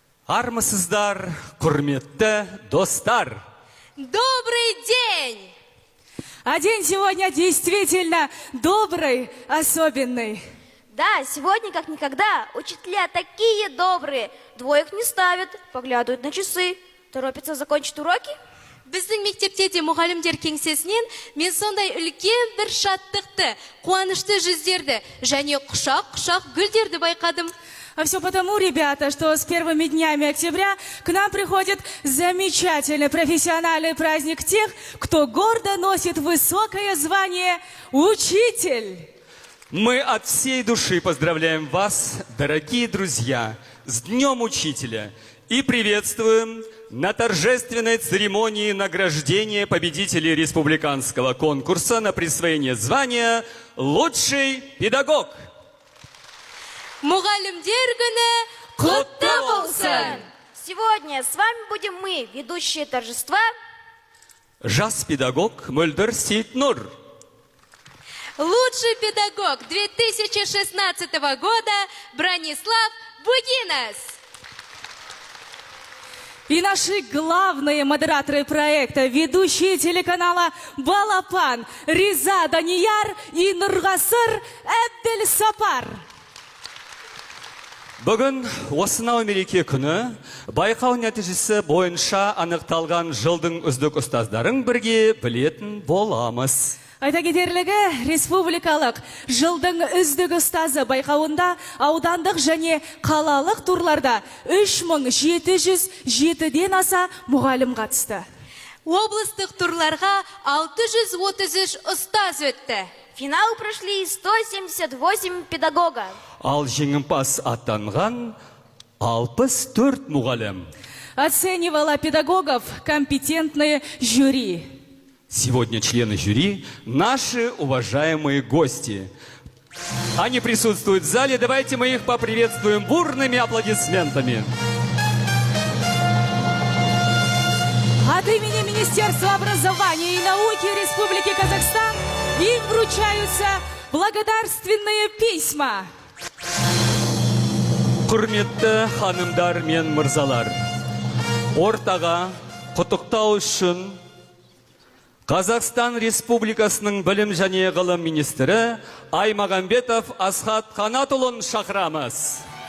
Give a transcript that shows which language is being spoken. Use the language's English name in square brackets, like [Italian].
[Kazakh] Армысыздар, құрметті достар. [Russian] Добрый день! А день сегодня действительно добрый, особенный. Да, сегодня как никогда учителя такие добрые. Двоек не ставят, поглядывают на часы. Торопятся закончить уроки. [Kazakh] Біздің мектепте де мұғалімдер кеңсесінен мен сондай үлкен бір шаттықты, қуанышты жүздерді және құшақ-құшақ гүлдерді байқадым. [Russian] А все потому, ребята, что с первыми днями октября к нам приходит замечательный профессиональный праздник тех, кто гордо носит высокое звание «Учитель». Мы от всей души поздравляем вас, дорогие друзья, с Днем Учителя и приветствуем на торжественной церемонии награждения победителей республиканского конкурса на присвоение звания «Лучший педагог». [Kazakh] Мұғалімдер күні құтты болсын! [Russian] Сегодня с вами будем мы, ведущие торжества. [Kazakh] Жас педагог Мөлдір Сейтнур. [Russian] Лучший педагог 2016 года Бронислав Бугинас. И наши главные модераторы проекта, ведущие телеканала «Балапан» Риза Данияр и Нургасыр Әбдел-Сапар. [Kazakh] Бүгін осынау мереке күні байқау нәтижесі бойынша анықталған жылдың үздік ұстаздарын бірге білетін боламыз. Айта кетерлігі, республикалық жылдың үздік ұстазы байқауында аудандық және қалалық турларда 3707-ден аса мұғалім қатысты. Облыстық турларға 633 ұстаз өтті. [Russian] Финал прошли 178 педагога. [Kazakh] Ал жеңімпаз атанған 64 мұғалім. [Russian] Оценивала педагогов компетентные жюри. Сегодня члены жюри – наши уважаемые гости. Они присутствуют в зале. Давайте мы их поприветствуем бурными аплодисментами. От имени Министерства образования и науки Республики Казахстан им вручаются благодарственные письма. [Kazakh] Құрметті ханымдар мен мырзалар, ортаға құттықтау үшін Қазақстан Республикасының білім және ғылым министрі Аймағамбетов Асхат Қанатұлын шақырамыз.